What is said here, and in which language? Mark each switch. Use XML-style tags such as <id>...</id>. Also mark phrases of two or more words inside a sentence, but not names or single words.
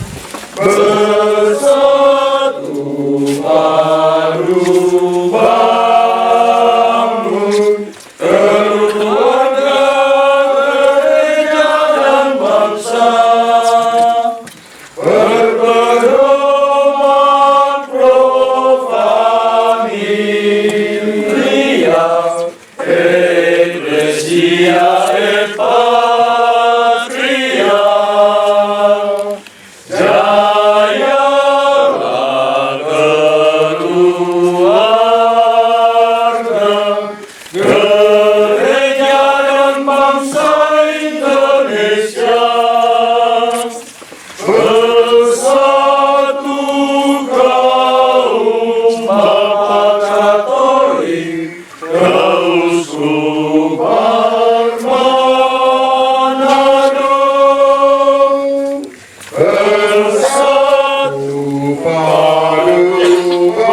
<id>Bersatu baru bangun keluarga, gereja dan bangsa, berpedoman</id> <la>pro familia, Ecclesia et Patria.</la> <id>Jayalah keluarga, gereja dan bangsa Indonesia, bersatu kaum Bapa Katolik Keuskupan Manado, bersatu padu</id>